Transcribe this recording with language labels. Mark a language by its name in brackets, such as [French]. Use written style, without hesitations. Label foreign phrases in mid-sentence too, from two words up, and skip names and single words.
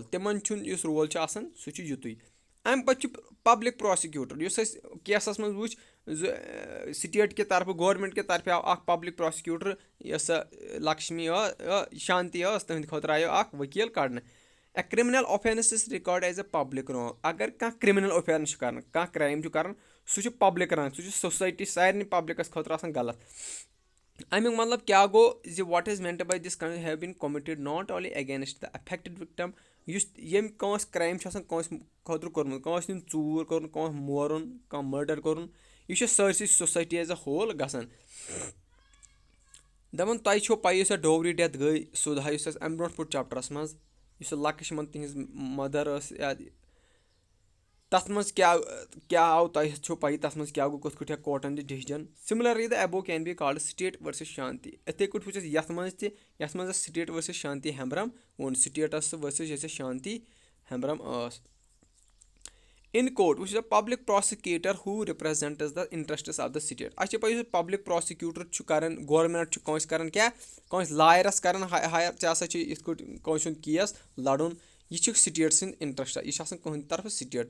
[Kashmiri] تِمن چھُنہٕ یُس رول چھُ آسان سُہ چھُ یِتُے. امہِ پتہٕ چھُ [English] public prosecutor [Kashmiri] یُس أسۍ کیسس منٛز وٕچھ سٹیٹ کہِ طرفہٕ گورمینٹ کہِ طرفہٕ آو اکھ [English] public prosecutor [Kashmiri] یۄس سۄ لکشمی شانتی ٲس تٕہنٛدِ خٲطرٕ آیو اکھ ؤکیٖل کڑنہٕ. [English] A criminal offence is regarded as a public wrong. [Kashmiri] اگر کانٛہہ [English] criminal offence [Kashmiri] چھُ کران کانٛہہ کرٛایم چھُ کران سُہ چھُ [English] public wrong [Kashmiri] سُہ چھُ سوسایٹی سارنٕے پبلِکس خٲطرٕ آسان غلط. امیُک مطلب کیاہ گوٚو زِ [English] what is meant by this have been committed not only against the affected victim [Kashmiri] یُس ییٚمۍ کٲنٛسہِ کرٛایم چھُ آسان کٲنٛسہِ خٲطرٕ کوٚرمُت کٲنٛسہِ ہُنٛد ژوٗر کوٚرمُت کٲنٛسہِ مورُن کانٛہہ مٲرڈر کوٚرُن یہِ چھُ سٲرسٕے سوسایٹی [English] as a whole [Kashmiri] گژھان. دپان تۄہہِ چھو پاے یُس ڈوری ڈیتھ گٔے سُدھا یُس اَسہِ اَمہِ برونٛٹھ پوٚر چیپٹرس منٛز یُس لَکٕشمن تِہنٛز مدر ٲس تَتھ منٛز کیاہ آو تۄہہِ چھو پاے تَتھ منٛز کیاہ گوٚو کِتھ کٲٹھۍ کوٹن [English] the decision. Similarly the above can be called State versus Shanti. [Kashmiri] یِتھٕے کٲٹھۍ وٕچھ اَسہِ یَتھ منٛز تہِ یَتھ منٛز اَسہِ سٹیٹ ورسز شانتی ہیمبرم ووٚن سٹیٹس ورسز یۄس شانتی ہیمبرم ٲس. [English] In court وٕچھ public prosecutor who represents the interests of the state. [Kashmiri] اَسہِ چھِ پاے یُس [English] public prosecutor [Kashmiri] چھُ کران گورمینٹ چھُ کٲنٛسہِ کران کیاہ کٲنٛسہِ لایرس کران ہایر ژےٚ ہسا چھِ یِتھ کٲٹھۍ کٲنٛسہِ ہُنٛد کیس لڑُن یہِ چھُ سٹیٹ سٕنٛدۍ اِنٹرسٹ یہِ چھُ آسان کٕہٕنٛدِ طرفہٕ سٹیٹ.